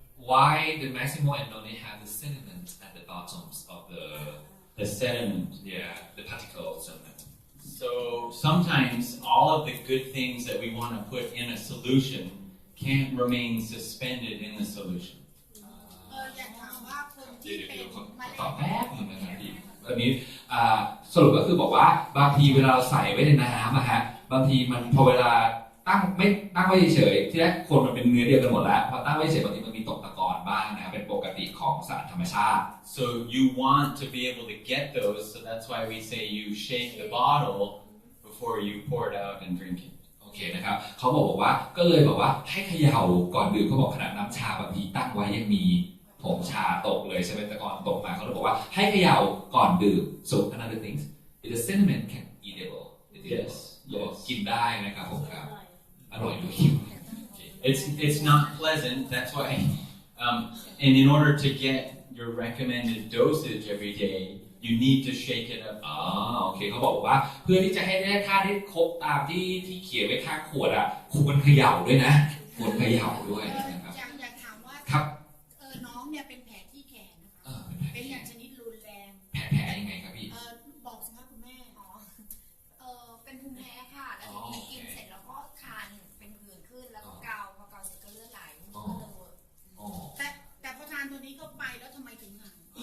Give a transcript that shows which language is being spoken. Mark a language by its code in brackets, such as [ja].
[en] Why the Maximo and Noni have the sediment at the bottoms of The sediment. the particle sediment. So sometimes all of the good things that we want to put in a solution can't remain suspended in the solution. [th] อยากถามว่าคนที่ เดี๋ยว เป็น ขอตอบแป๊บนึงนะครับพี่อันนี้สรุปก็คือบอกว่าบางทีเวลาเราใส่ไว้ในน้ำอะฮะบางทีมันพอเวลาตั้งไว้เฉยๆที่แรกคนมันเป็นเนื้อเดียวกันหมดแล้วพอตั้งไว้เฉยบางทีมันมีตกตะกอนบ้างนะเป็นปกติของสารธรรมชาติ [en] So you want to be able to get those, so that's why we say you shake the bottle before you pour it out and drink it. [th] โอเคนะครับเขาบอกว่าก็เลยบอกว่าให้เขย่าก่อนดื่มเขาบอกขนาดน้ำชาบางทีตั้งไว้ยังมีผงชาตกเลยใช่ไหมตะกอนตกมาเขาเลยบอกว่าให้เขย่าก่อนดื่ม [en] so another thing the cinnamon can eatable Yes. [th] กินได้นะครับผมครับอร่อยด้วย [en] It's not pleasant. That's why, and in order to get your recommended dosage every day, you need to shake it up. [th] โอเคเขาบอกว่าเพื่อที่จะให้ได้ค่าได้ครบตามที่เขียนไว้ข้างขวดอ่ะควรเขย่าด้วยนะควรเขย่าด้วยนะครับ อยากถามว่า ครับ น้องเนี่ยเป็นแผลที่แขนนะคะ เป็นอย่างชนิดรุนแรง แผลยังไงครับพี่ บอกสิคะคุณแม่เป็นภูมิแพ้ค่ะ แล้วทีนี้กินเสร็จแล้วก็คันเป็นผื่นขึ้นแล้วก็เกาพอเกาเสร็จก็เลือดไหลก็เลยเวิร์กแต่พอทานตัวนี้เข้าไปแล้วทำไมถึงหาย